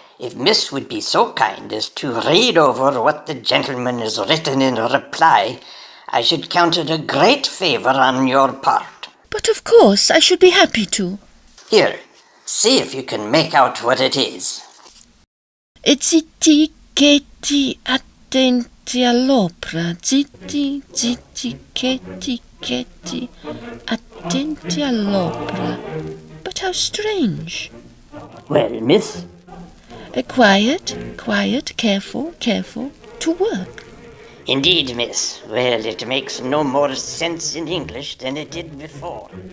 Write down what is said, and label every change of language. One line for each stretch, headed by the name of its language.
English: If Miss would be so kind as to read over what the gentleman has written in reply, I should count it a great favour on your part. But of course, I should be happy to. Here, see if you can make out what it is.
Italian: Zitti, cheti, attenti all'opera. Zitti, zitti, cheti, cheti, attenti all'opera.
English: But how strange. Well, miss? Quiet, quiet, careful, careful, to work. Indeed, miss. Well, it makes no more sense in English than it did before.